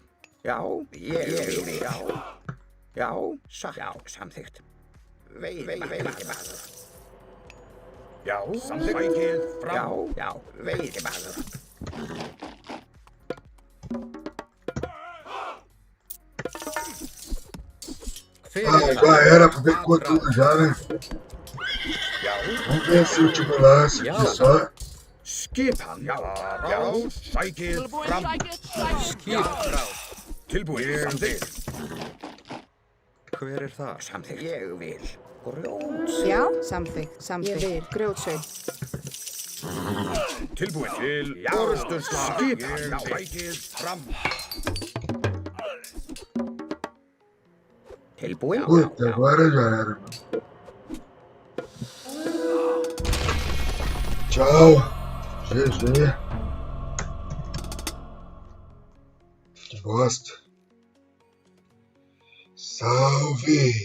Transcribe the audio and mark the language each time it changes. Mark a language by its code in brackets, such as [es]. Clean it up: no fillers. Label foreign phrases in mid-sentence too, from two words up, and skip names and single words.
[is] Já, ég vil. Já, satt. Já, samþykkt. Veiðimaður. Já. Sækið. Fram. Já, veiðimaður. Hver Ah, er já þar? [pt] era, pegou tudo já, né? Vamos ver esse último lance aqui só. [is] Skipan. Já. Sækið. Tilbúin. Fram. Sækið. Skipan. Tilbúin. Samþykkt. hver er það? Samþykkt. Ég vil. Grjótsveit. Já, samþykkt. Ég vil. Grjótsveit. Tilbúin. Til orrustuslag. Skipan. Sækið. Fram. Tilbúin. [pt] Puta, agora já era. Tchau. GG. Que bosta. Salve!